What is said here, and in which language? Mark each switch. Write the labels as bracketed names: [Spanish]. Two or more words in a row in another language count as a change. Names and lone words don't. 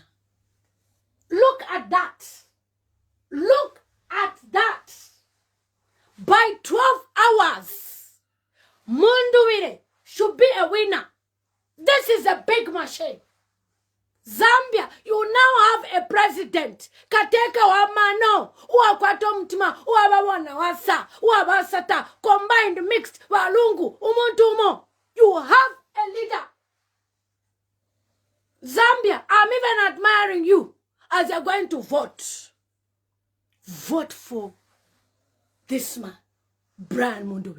[English] Look at that. Look at that. By 12 hours, Mundubile should be a winner. This is a big machine. Zambia, you now have a president. [Bemba] Kateka wa mano, uakwato mtima, uabawana wasa, uabasata, combined, mixed, walungu, umuntumo. [English] You have a leader. Zambia, I'm even admiring you as you're going to vote. Vote for this man, Brian Mundubile.